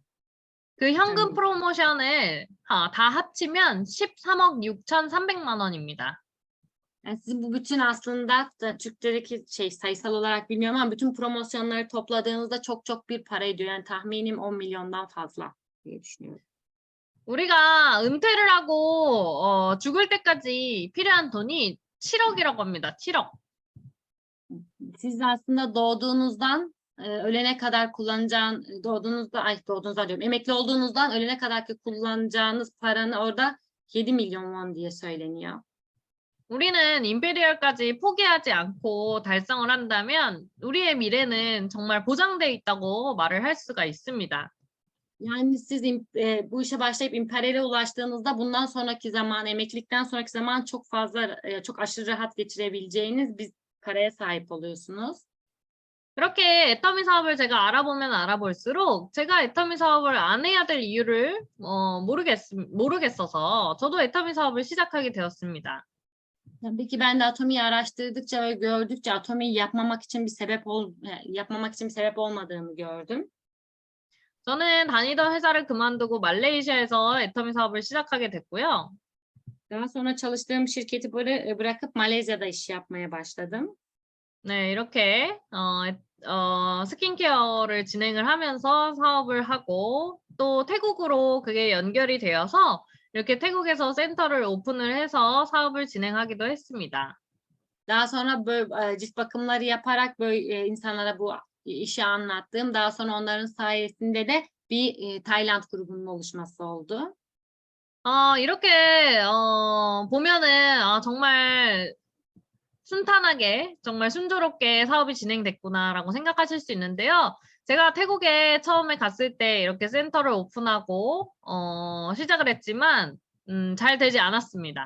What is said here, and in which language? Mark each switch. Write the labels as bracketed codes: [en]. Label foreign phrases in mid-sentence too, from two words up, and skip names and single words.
[ko] 그 현금 음. 프로모션을 다 합치면 13억 6,300만 원입니다. [tr] Yani sizin bu bütün aslında Türkçedeki sayısal olarak bilmiyorum ama bütün promosyonları topladığınızda çok bir para ediyor. Yani tahminim 10 milyondan fazla diye düşünüyorum. [ko] 우리가 은퇴를 하고 죽을 때까지 필요한 돈이 7억이라고 합니다. 7억. [tr] Siz aslında doğduğunuzdan ölene kadar doğduğunuzda diyorum. Emekli olduğunuzdan ölene kadar ki kullanacağınız paranı orada 7 milyon won diye söyleniyor. [ko] 우리는 임페리얼까지 포기하지 않고 달성을 한다면 우리의 미래는 정말 보장돼 있다고 말을 할 수가 있습니다. [tr] Yani siz bu işe başlayıp imperiale ulaştığınızda bundan sonraki zaman, emeklilikten sonraki zaman çok fazla, çok aşırı rahat geçirebileceğiniz bir paraya sahip oluyorsunuz. [ko] 그렇게 애터미 사업을 제가 알아보면 알아볼수록 제가 애터미 사업을 안 해야 될 이유를 모르겠어서 저도 애터미 사업을 시작하게 되었습니다. [tr] Tabii ki ben de Atomi'yi araştırdıkça ve gördükçe Atomi'yi yapmamak için bir sebep olmadığını gördüm. [ko] 저는 다니던 회사를 그만두고 말레이시아에서 애터미 사업을 시작하게 됐고요. [tr] Daha sonra çalıştığım şirketi bırakıp Malezya'da iş yapmaya başladım. [ko] 네, 이렇게 스킨케어를 진행을 하면서 사업을 하고 또 태국으로 그게 연결이 되어서 이렇게 태국에서 센터를 오픈을 해서 사업을 진행하기도 했습니다. [tr] Daha sonra böyle cilt bakımları yaparak böyle insanlara bu işi anlattım. Daha sonra onların sayesinde de bir Tayland grubunun oluşması oldu. [ko] 이렇게 보면은 정말 순탄하게 정말 순조롭게 사업이 진행됐구나라고 생각하실 수 있는데요. 제가 태국에 처음에 갔을 때 이렇게 센터를 오픈하고 시작을 했지만 잘 되지 않았습니다.